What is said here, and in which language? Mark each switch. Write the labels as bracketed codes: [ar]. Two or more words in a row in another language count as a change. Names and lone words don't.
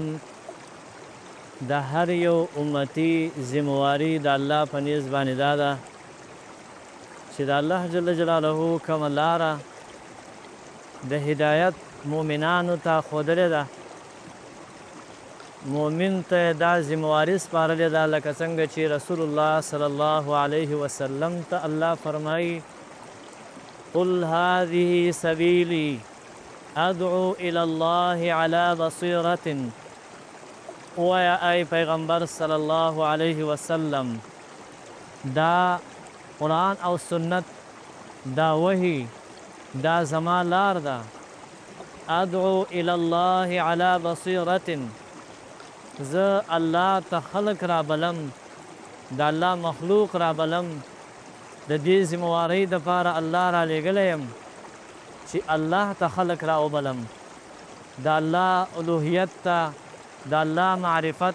[ps] د هر یو امتی ذمہواری د الله په نیز باندې دا ده چې د الله [ar] جل جلاله [ps] کومه لاره د هدایت مؤمنانو ته ښودلې ده، مؤمن ته دا ذمہواری سپارلې ده لکه څنګه چې رسول الله [ar] صلی الله علیه وسلم [ps] ته الله فرمایي [ar] قل هذه سبیلی ادعو الى الله على بصیرة. [ps] ویا ای پیغمبر [ar] صلی الله علیه وسلم [ps] دا قرآن او سنت دا وحی دا زما لار ده، [ar] ادعو الى الله على بصیرة، [ps] زه الله ته خلق را بلم، د الله مخلوق را بلم، د دې ذمہواری دپاره الله را لېږلی یم چې الله ته خلق را وبلم، د الله الوهیت ته، د الله معرفت